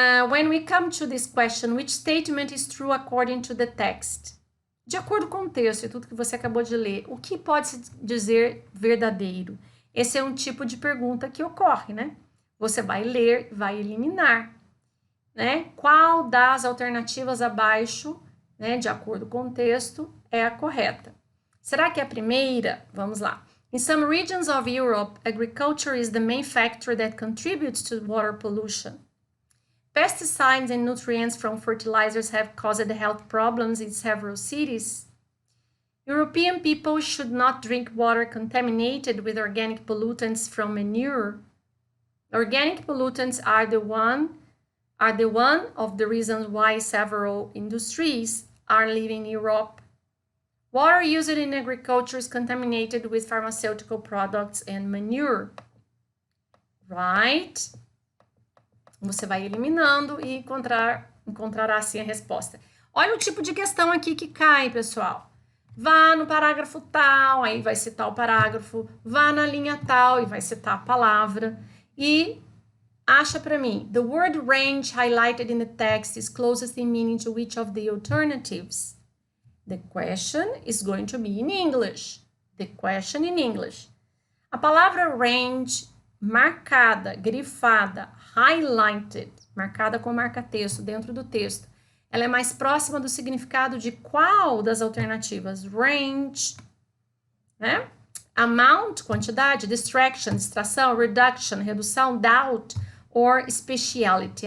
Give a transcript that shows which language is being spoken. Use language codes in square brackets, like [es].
[en] When we come to this question, which statement is true according to the text? [pt] De acordo com o texto e tudo que você acabou de ler, o que pode se dizer verdadeiro? Esse é um tipo de pergunta que ocorre, né? Você vai ler, vai eliminar, né? Qual das alternativas abaixo, né, de acordo com o texto, é a correta? Será que é a primeira? Vamos lá. [en] In some regions of Europe, agriculture is the main factor that contributes to water pollution. Pesticides and nutrients from fertilizers have caused health problems in several cities. European people should not drink water contaminated with organic pollutants from manure. Organic pollutants are the one of the reasons why several industries are leaving Europe. Water used in agriculture is contaminated with pharmaceutical products and manure. Right? [pt] Você vai eliminando e encontrará assim a resposta. Olha o tipo de questão aqui que cai, pessoal. Vá no parágrafo tal, aí vai citar o parágrafo. Vá na linha tal e vai citar a palavra. E acha para mim. [en] The word range highlighted in the text is closest in meaning to which of the alternatives? The question is going to be in English. The question in English. [pt] A palavra range marcada, grifada, highlighted, marcada com marca-texto dentro do texto, ela é mais próxima do significado de qual das alternativas? Range, né? Amount, quantidade, distraction, distração, reduction, redução, doubt, or speciality.